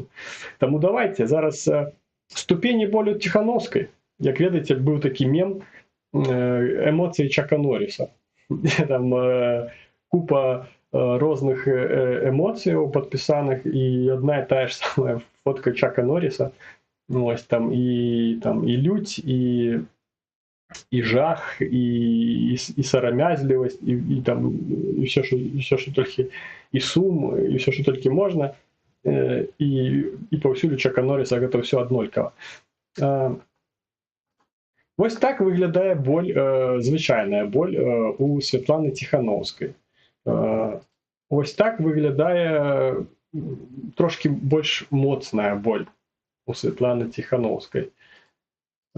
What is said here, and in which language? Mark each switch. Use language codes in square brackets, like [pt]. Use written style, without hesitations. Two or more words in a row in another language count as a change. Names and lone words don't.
[be] Таму давайте зараз ступені болю Ціхановскай. Як ведаеце, быў такі мем эмоцыі Чака Норріса. Там купа розных эмоцыяў падпісаных, і адна і тая ж самая фотка Чака Норріса. Ось там і лють, і жах, і сарамязлівасць, і там [uk] все, що [be] толькі, і сум, і [uk] все, що [be] толькі можна, і паўсюль Чака Норріса гэта ўсё аднолькава. Вось так выглядае боль, звычайная боль у Святланы Ціхановскай. Вось так выглядае трошки больш моцная боль у Святланы Ціхановскай.